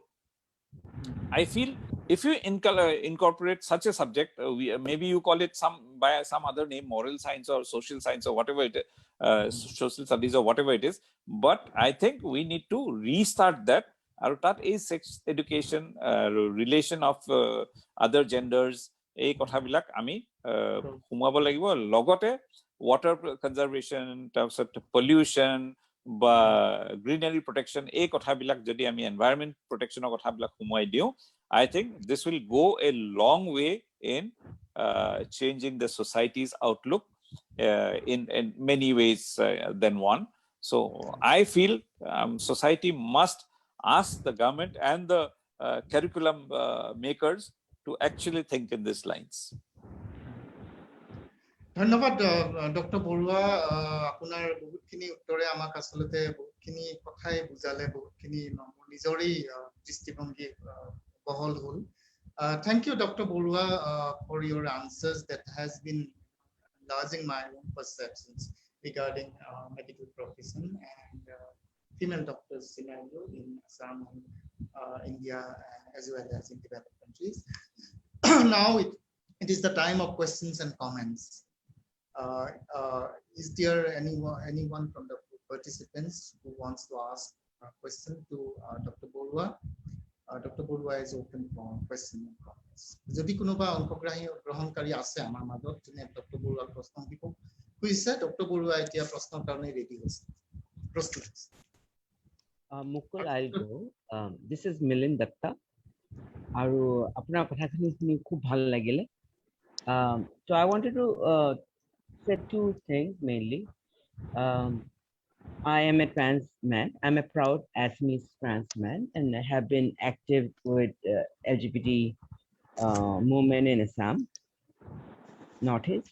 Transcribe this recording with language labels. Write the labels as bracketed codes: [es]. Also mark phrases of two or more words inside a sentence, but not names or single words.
[en] I feel if you incorporate such a subject, maybe you call it by some other name, moral science or social science or whatever it is, social studies or whatever it is, but I think we need to restart that. And that is sex education, relation of other genders, [as] এই কথাবিলাক আমি সোমাব লাগিব লগতে [en] water conservation, [as] তাৰপিছত pollution বা [en] greenery protection, [as] এই কথাবিলাক যদি আমি [en] environment protection [as] ৰ কথাবিলাক সোমাই দিওঁ, [en] I think this will go a long way in changing the society's outlook in many ways than one. So I feel society must ask the government and the curriculum makers to actually think in these lines. [as] ধন্যবাদ ডক্টর বৰুৱা, আপোনাৰ বহুতখিনি উত্তৰে আমাক আসলতে বহুতখিনি কথাই বুজালে, বহুতখিনি নিজৰেই দৃষ্টিভংগী বহল হ'ল। [en] Thank you, Dr. Borua, for your answers that has been enlarging my own perceptions regarding medical profession and female doctors scenario in Assam and India, as well as in developed countries. Now it is the time of questions and comments. Is there anyone from the participants who wants to ask a question to Dr. Borua? Dr. Borua is open for question and comments. [as] যদি কোনোবা অংশগ্ৰহী গ্ৰহণকাৰী আছে আমাৰ মাজত যোনে ডক্টৰ বৰুৱাৰ প্ৰশ্ন দিব খুজিছে, ডক্টৰ বৰুৱা এতিয়া প্ৰশ্নৰ কাৰণে ৰেডি হৈছে, প্ৰস্তুত আছে। [en] Mukul, I'll go. This is Milind Datta. [as] আৰু আপোনাৰ কথাখিনি শুনি খুব ভাল লাগিলে। [en] So I wanted to say two things mainly. I am a trans man. I'm a proud Assamese trans man, and I have been active with LGBT movement in Assam, Northeast.